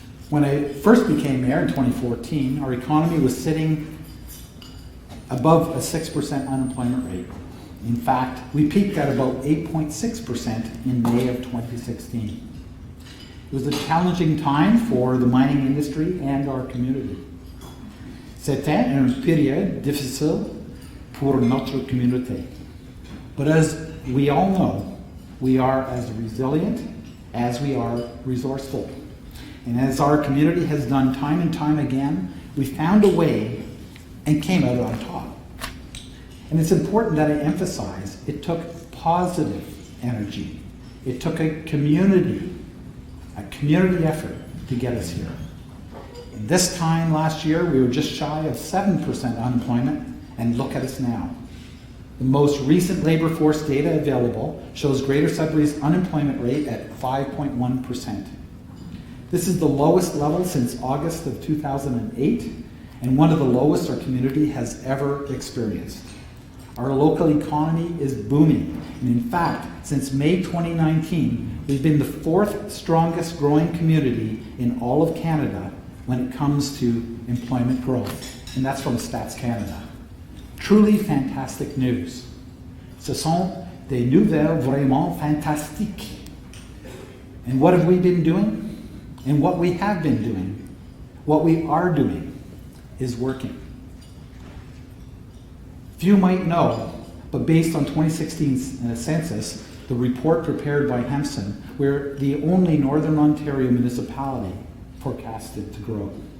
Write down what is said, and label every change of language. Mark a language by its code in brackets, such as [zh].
[en] When I first became mayor in 2014, our economy was sitting above a 6% unemployment rate. In fact, we peaked at about 8.6% in May of 2016. It was a challenging time for the mining industry and our community. [fr] C'était une période difficile pour notre communauté. [en] But as we all know, we are as resilient as we are resourceful. And as our community has done time and time again, we found a way and came out on top. And it's important that I emphasize it took positive energy. It took a community effort to get us here. And this time last year, we were just shy of 7% unemployment, and look at us now. The most recent labor force data available shows Greater Sudbury's unemployment rate at 5.1%. This is the lowest level since August of 2008, and one of the lowest our community has ever experienced. Our local economy is booming, and in fact, since May 2019, we've been the fourth strongest growing community in all of Canada when it comes to employment growth, and that's from Stats Canada. Truly fantastic news. [fr] Ce sont des nouvelles vraiment fantastiques. [en] And what have we been doing? And what we have been doing, what we are doing, is working. Few might know, but based on 2016 census, the report prepared by Hempson, we're the only Northern Ontario municipality forecasted to grow.